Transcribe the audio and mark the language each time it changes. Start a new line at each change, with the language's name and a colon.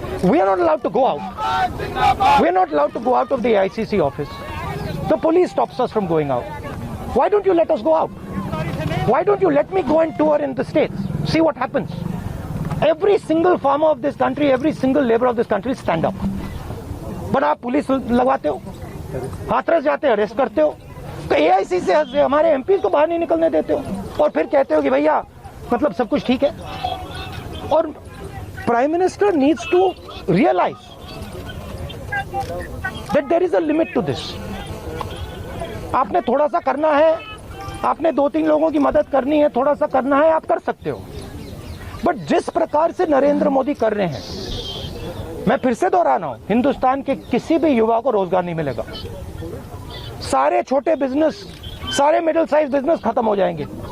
English: We are not allowed to go out. We are not allowed to go out of the ICC office. The police stops us from going out. Why don't you let us go out? Why don't you let me go and tour in the states? See what happens. Every single farmer of this country, every single laborer of this country stand up. But
Hindi: आप police लगवाते हो, हाथरस जाते हो, arrest करते हो, तो AIC से हमारे MPs को बाहर नहीं निकलने देते हो, और फिर कहते हो कि भैया मतलब सब कुछ ठीक है. और
English: Prime Minister needs to realize that there is a limit to this.
Hindi: आपने थोड़ा सा करना है, आपने 2-3 लोगों की मदद करनी है, थोड़ा सा करना है, आप कर सकते हो। बट जिस प्रकार से नरेंद्र मोदी कर रहे हैं, मैं फिर से दोहरा रहा हूं, हिंदुस्तान के किसी भी युवा को रोजगार नहीं मिलेगा। सारे छोटे बिजनेस, सारे मिडिल साइज बिजनेस खत्म हो जाएंगे।